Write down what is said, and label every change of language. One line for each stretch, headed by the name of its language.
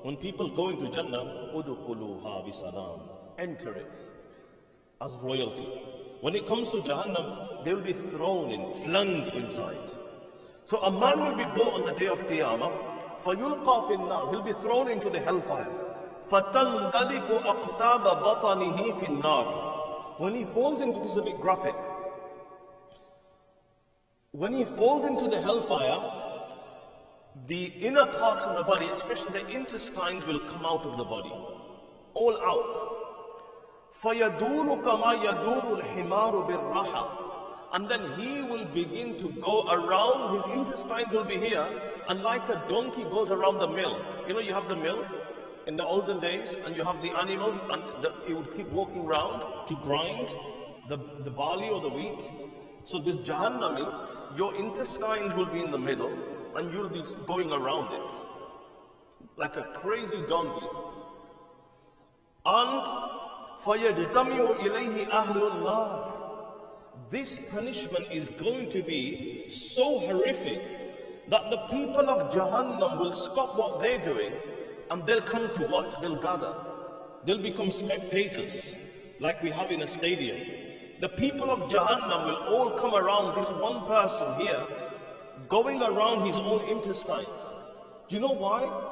English: When people go into Jannah,
Arabic: udkhuluha bisalam.
English: Enter it as royalty. When it comes to Jahannam, they will be thrown in, flung inside. So a man will be brought on the day of Qiyamah.
Arabic: فَيُلْقَى فِي النَّارِ.
English: He'll be thrown into the hellfire.
Arabic: فَتَنْدَلِكُ أَقْتَابَ بَطَنِهِ فِي النَّارِ.
English: When he falls into, this is a bit graphic. When he falls into the hellfire, the inner parts of the body, especially the intestines, will come out of the body. All out.
Arabic: فَيَدُورُ كَمَا يَدُورُ الْحِمَارُ بِالرَّحَى.
English: And then he will begin to go around, his intestines will be here, and like a donkey goes around the mill. You know, you have the mill in the olden days, and you have the animal, and it would keep walking around to grind the barley or the wheat. So this Jahannami, your intestines will be in the middle, and you'll be going around it like a crazy donkey.
Arabic: And فَيَجْتَمِعُ إِلَيْهِ أَهْلُ النَّارِ.
English: This punishment is going to be so horrific that the people of Jahannam will stop what they're doing and they'll come to watch, they'll gather. They'll become spectators, like we have in a stadium. The people of Jahannam will all come around this one person here, going around his own intestines. Do you know why?